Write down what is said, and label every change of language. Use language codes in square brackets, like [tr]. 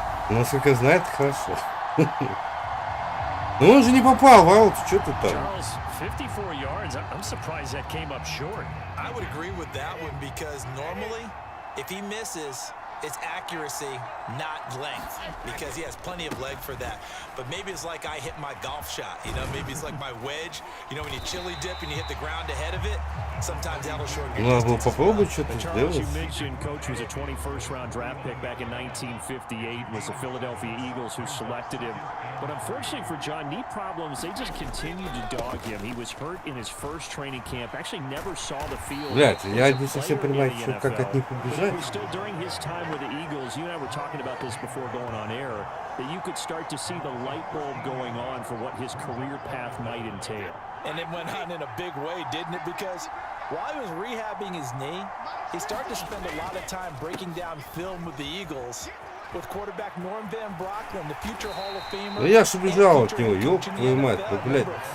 [ru] Но, насколько знает, хорошо. Но он же не попал в аут, что ты там? [en] 54 yards. I'm surprised that came up short. I would agree with that one because normally, if he misses, it's accuracy, not length, because he has plenty of leg for that. But maybe it's like I hit my golf shot, you know, maybe it's like my wedge, you know, when you chili dip and you hit the ground ahead of it, sometimes that'll shorten your [ru] Надо было попробовать что-то [en] Charles, [ru] сделать. [en] you mentioned Coach was a 21st round draft pick back in 1958, was the Philadelphia Eagles who selected him. But unfortunately for John, knee problems, they just continued to dog him. He was hurt in his first training camp, actually never saw the field. [ru] Блядь, я не совсем понимаю, как от них убежать. [en] Still during his time with the Eagles, you and I were talking about this before going on air, that you could start to see the light bulb going on for what his career path might entail. And it went on in a big way, didn't it? Because while he was rehabbing his knee, he started to spend a lot of time breaking down film with the Eagles. With quarterback Norm Van Brocklin, the future Hall of Famer. [ru] Ну я ж убежал от него, ёб твою мать, ну, блядь.